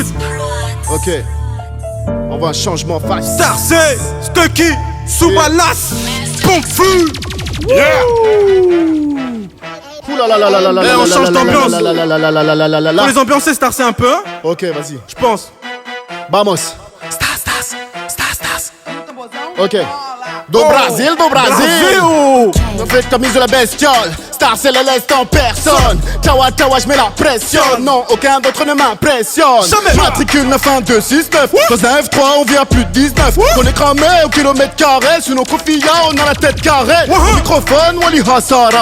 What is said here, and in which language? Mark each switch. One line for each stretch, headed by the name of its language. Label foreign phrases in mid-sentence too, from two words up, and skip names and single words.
French: Ok, on voit un changement face. Starcé, Stucky, Soubalas, Pomfu. Ouh là là là là là là Eh, là on là change là d'ambiance. là là là là là là là là là là là. Pour les ambiancer, Starcé un peu, hein, Ok, vas-y. je pense. Vamos. Stas.
Portuguese: Ok. Do Brasil, do Brasil.
French: On fait comme mise de la bestiole. Star, c'est la laisse en personne. Tawa, tawa, j'mets la pression. Non, aucun d'autre ne m'impressionne. Jamais. Matricule 91269. Dans un F3, on vient plus de 19. On est cramé au kilomètre carré. Sous nos kofia, on a la tête carrée. Au microphone, Wally Hassara.